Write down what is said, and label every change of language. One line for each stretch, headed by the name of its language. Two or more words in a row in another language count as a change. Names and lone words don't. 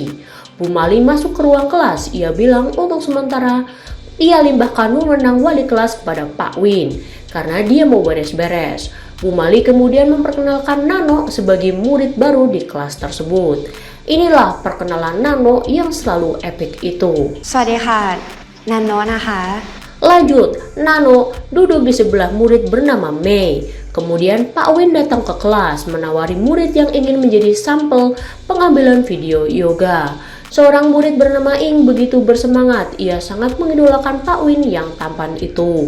Indonesian: Bu Mali masuk ke ruang kelas, ia bilang untuk sementara ia limbahkan wewenang wali kelas kepada Pak Win karena dia mau beres-beres. Bu Mali kemudian memperkenalkan Nano sebagai murid baru di kelas tersebut. Inilah perkenalan Nano yang selalu epik itu.
Thai: สวัสดีค่ะ Nano นะคะ
Indonesian: Lanjut, Nano duduk di sebelah murid bernama Mei. Kemudian Pak Win datang ke kelas menawari murid yang ingin menjadi sampel pengambilan video yoga. Seorang murid bernama Ing begitu bersemangat, ia sangat mengidolakan Pak Win yang tampan itu.